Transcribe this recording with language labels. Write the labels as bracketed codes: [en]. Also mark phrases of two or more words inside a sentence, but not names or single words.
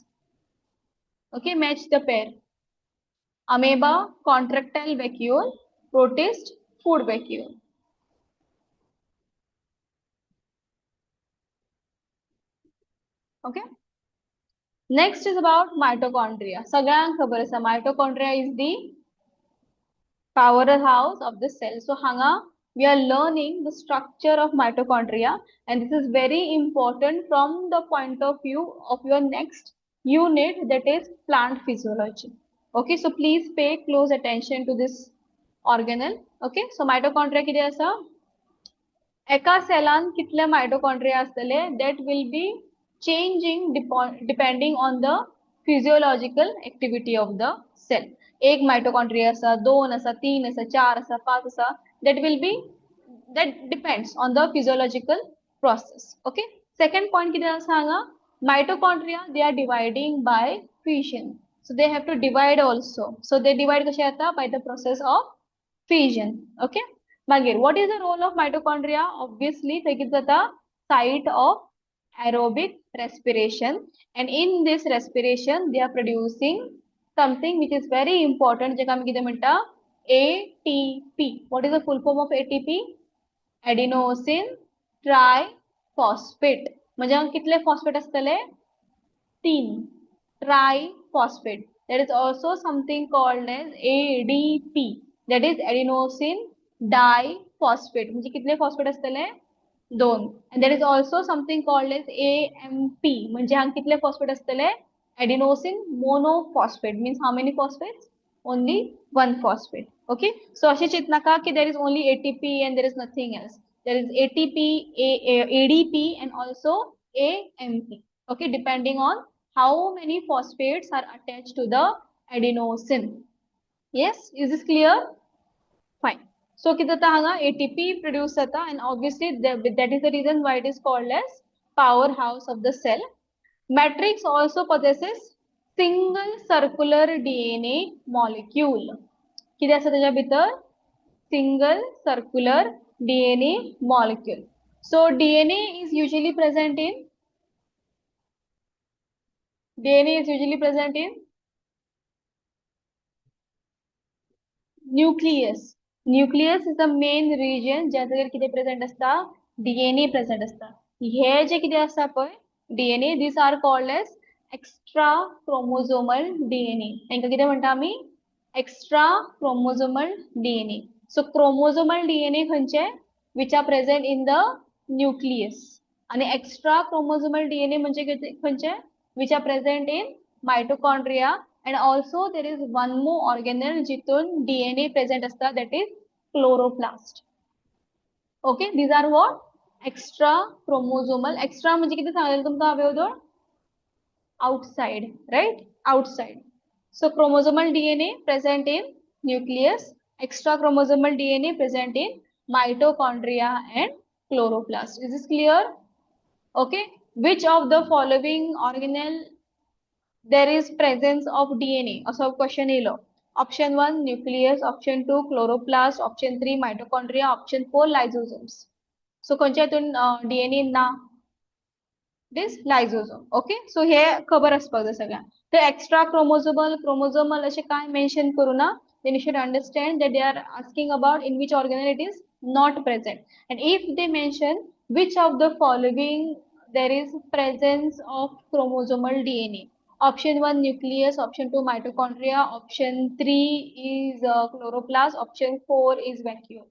[en] Okay, match the pair. Amoeba, contractile vacuole, protist, food vacuole. Okay. Next is about mitochondria. [kok] सगळ्यांक खबर आसा [en] mitochondria is the powerhouse of the cell. So hanga we are learning the structure of mitochondria, and this is very important from the point of view of your next unit, that is plant physiology. Okay, so please pay close attention to this organelle. Okay, so [kok] mitochondria किती आसा? एका सेलान कितले mitochondria आसतले, [en] that will be changing depending on the physiological activity of the cell. [kok] एक mitochondria आसा, 2 आसा, 3 आसा, 4 आसा, 5 आसा, [en] that depends on the physiological process. Okay. Second point [kok] किती आसा हांगा? [en] Mitochondria, they are dividing by fission. So they have to divide also. So they divide [kok] कशे जाता? [en] By the process of fission. Okay. Magir, what is the role of mitochondria? Obviously, they [kok] कितें जाता? [en] Site of aerobic respiration, and in this respiration they are producing something which is very important, [kok] जेका आमी कितें म्हणटा? [en] ATP. What is the full form of ATP? Adenosine triphosphate. [kok] म्हणजे हांगा कितले phosphate आसतले? 3. [en] Triphosphate. There is also something called as ADP. That is adenosine diphosphate. [kok] म्हणजे कितले phosphate असतले? 2. [en] And there is also something called as AMP. [kok] म्हणजे हांगा कितले phosphate असतले? [en] Adenosine monophosphate. Means how many phosphates? Only one phosphate. Okay. So [kok] अशे चिंतनाका कि [en] there is only ATP and there is nothing else. There is ATP, ADP and also AMP. Okay, depending on how many phosphates are attached to the adenosine. Yes, is this clear? Fine. So [kok] किती जाता हांगा ATP produce जाता, [en] and obviously that is the reason why it is called as powerhouse of the cell. Matrix also possesses single circular DNA molecule. [kok] किती आसा त्याच्या भितर? [en] Single circular DNA molecule. So DNA is usually present in nucleus. Nucleus is the main region [kok] ज्या जाग्यार कितें present असता? DNA present असता. हे जे कितें आसा पळय [en] DNA, these are called as extra chromosomal DNA. [kok] तांकां कितें म्हणटा आमी? [en] Extra chromosomal DNA. So chromosomal DNA खंयचे? Which are present in the nucleus. [kok] आणि [en] extra chromosomal DNA [kok] म्हणजे खंयचे? [en] Which are present in mitochondria. And also there is one more organelle [kok] जिथून DNA present असता, [en] that is chloroplast. Okay, these are what? Extra chromosomal. [kok] Extra म्हणजे किती सांगलेलं तुमकां हांवें वदोळ? [en] Outside, right? Outside. So chromosomal DNA present in nucleus, extra chromosomal DNA present in mitochondria and chloroplast. Is this clear? Okay. Which of the following organelle there is presence of DNA? Also question येलो. Option 1 nucleus, option 2 chloroplast, option 3 mitochondria, option 4 lysosomes. [kok] So खंयच्या हितून DNA ना? [en] This lysosome. Okay, so [kok] हे खबर आसपाक जाय सगळ्यांक. [en] The extra chromosomal [kok] अशें काय मेन्शन करूना. [en] Then you should understand that they are asking about in which organelle it is not present. And if they mention which of the following there is presence of chromosomal DNA. Option 1 nucleus, option 2 mitochondria, option 3 is chloroplast, option 4 is vacuole.